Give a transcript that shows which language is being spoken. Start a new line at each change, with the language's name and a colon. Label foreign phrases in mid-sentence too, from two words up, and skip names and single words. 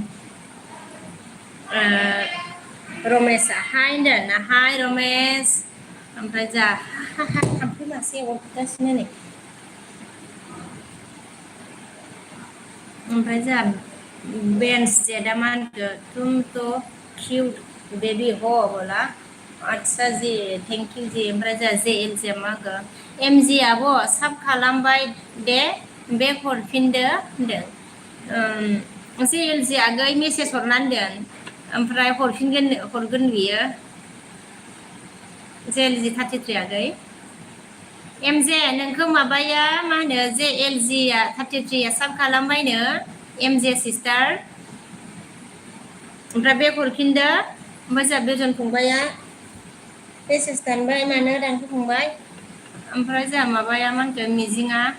Bodo: रमेशआ हाय होनदों ना हाय रमेश ओमफ्राय जोंहा थाम्फै मासे अरगासिनो नै ओमफ्राय जोंहा बेन्स जेदा मा होनखो
Hindi: तुम तो क्यूट बेबी हो बोला आच्छा जी
English: thank you
Bodo: जी ओमफ्राय जोंहा जे एल जी मा होनखो एम जि आब' साब खालामबाय दे बेक हरफिनदो होनदों जे एल जी आगै मेसेज हरनानै दोन ओमफ्राय हरगोन बियो जे एल जी 33 आगै एम जे नोंखौ माबाया मा होनो जे एल जी आ 33 आ साब खालामबायनो एम जे सिस्टार ओमफ्राय बेक हरफिनदो ओमफ्राय जोंहा बेजन फंबाया मेसेज दानबाय मानो दानखो फंबाय ओमफ्राय जोंहा माबाया मा होनखो मिजिङा